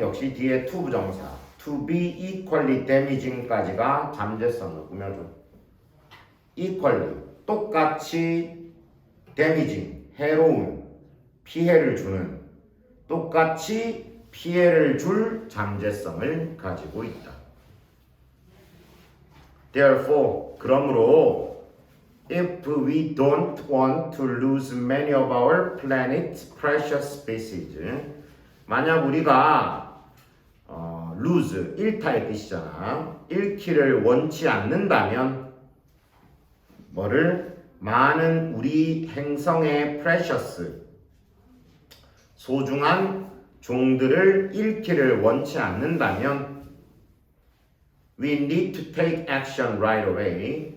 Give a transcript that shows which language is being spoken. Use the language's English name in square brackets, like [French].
[Korean] 역시 뒤에 to 부정사 to be equally damaging 까지가 잠재성을 꾸며줘. equally 똑같이 damaging 해로운 피해를 주는 똑같이 피해를 줄 잠재성을 가지고 있다. [English] Therefore 그러므로 if we don't want to lose many of our planet's precious species 만약 우리가 lose 잃다의 뜻이잖아. [Korean] 잃기를 원치 않는다면 뭐를 많은 우리 행성의 precious 소중한 종들을 잃기를 원치 않는다면 we need to take action right away.